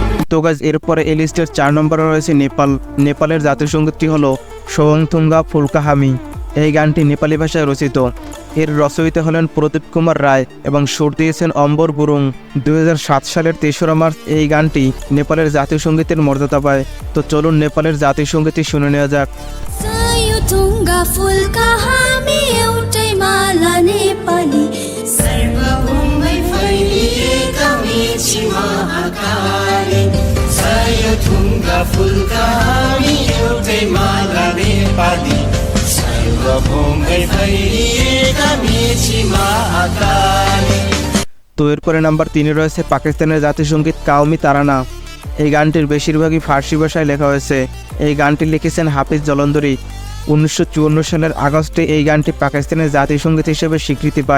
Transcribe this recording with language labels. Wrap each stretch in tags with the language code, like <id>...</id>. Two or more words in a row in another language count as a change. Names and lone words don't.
<bn>তো গাইজ এরপরে এই লিস্টের 4 নম্বরে রয়েছে নেপাল। নেপালের জাতীয় সঙ্গীতটি হলো সোয়ংথুঙ্গা ফুলকাহামি। এই গানটি নেপালি ভাষায় রচিত। এর রচয়িতা হলেন প্রদীপ কুমার রায় এবং সুর দিয়েছেন অম্বর গুরুং। 2007 সালের 3রা মার্চ এই গানটি নেপালের জাতীয় সঙ্গীতের মর্যাদা পায়। তো চলুন নেপালের জাতীয় সঙ্গীতটি শুনে নেওয়া যাক।</bn> <ne>सयुतुङ्गा फुलका हामी एउटै माला नेपाली सर्वभूमै फैलिएका मेची महाकाली सयुतुङ्गा फुलका हामी एउटै माला नेपाली सर्वभूमै फैलिएका मेची महाकाली।</ne> <bn>তো এরপরে নাম্বার 3-এ রয়েছে পাকিস্তানের জাতীয় সঙ্গীত কাওমি তারানা। এই গানটির বেশিরভাগই ফার্সি ভাষায় লেখা হয়েছে। এই গানটি লিখেছেন হাফিজ জলন্ধরি। 1954 সালের আগস্টে এই গানটি পাকিস্তানের জাতীয় সঙ্গীত হিসেবে স্বীকৃতি পায়।</bn>